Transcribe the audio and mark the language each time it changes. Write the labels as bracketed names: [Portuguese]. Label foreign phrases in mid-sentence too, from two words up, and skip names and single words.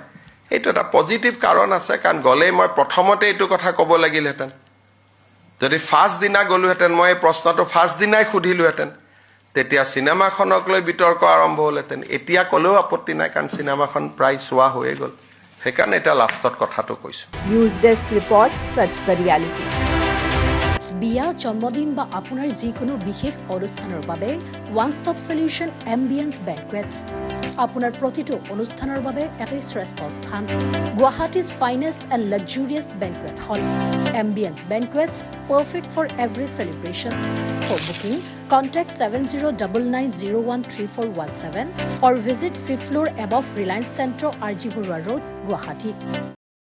[Assamese] এইটো এটা পজিটিভ কাৰণ আছে, কাৰণ গ'লেই মই প্ৰথমতে এইটো কথা ক'ব লাগিলহেঁতেন। যদি ফাৰ্ষ্ট দিনা গ'লোহেঁতেন, মই এই প্ৰশ্নটো ফাৰ্ষ্ট দিনাই সুধিলোহেঁতেন, তেতিয়া চিনেমাখনক লৈ বিতৰ্ক আৰম্ভ হ'লহেঁতেন। এতিয়া ক'লেও আপত্তি নাই, কাৰণ চিনেমাখন প্ৰায় চোৱা হৈয়ে গ'ল। সেইকাৰণে এতিয়া লাষ্টত কথাটো কৈছোঁ। [English] news desk report, [Hindi] सच का [English] रियलिटी। [Assamese] বিয়া, জন্মদিন বা আপোনাৰ যিকোনো বিশেষ অনুষ্ঠানৰ বাবে [English] one stop solution Ambience Banquets. [Assamese] আপোনাৰ প্ৰতিটো অনুষ্ঠানৰ বাবে এটাই শ্ৰেষ্ঠ স্থান, [English] Guwahati's finest and luxurious banquet hall. Ambience Banquets, perfect for every celebration. for booking, contact 7099013417 or visit 5th floor above Reliance Centro, RG Burwa Road, Guwahati.